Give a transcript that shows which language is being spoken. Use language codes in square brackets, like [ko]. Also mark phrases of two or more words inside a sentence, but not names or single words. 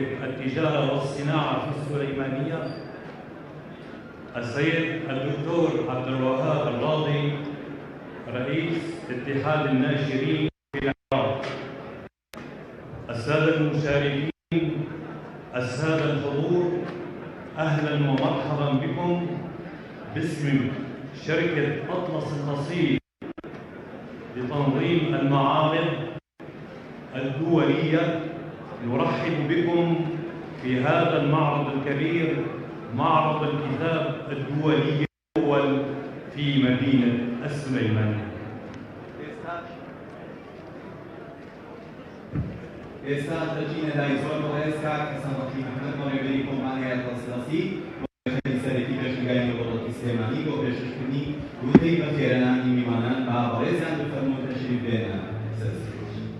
[ar] التجارة والصناعة في السليمانية، السيد الدكتور عبد الوهاب الراضي رئيس اتحاد الناشرين في العراق، السادة المشاركين، السادة الحضور، أهلا ومرحبا بكم باسم شركة أطلس النصيب لتنظيم المعارض الدولية. نرحب بكم في هذا المعرض الكبير، معرض الكتاب الدولي الأول في مدينة السليمانية. [ckb] ئێستا دەچینە لای زۆر بەڕێز کاک حەسەنڕەحیم محەممەد مەڕێبەری کۆمپانیای ئەتڵەسی بۆ سەرەکی پێشنگای نێودەوڵەتی سلێمانی بۆ پێشکردنی وتەی بە خێرەنانی میوانان با بەڕێزیان بفەرموون تەشریف بێنە سەر سێژ.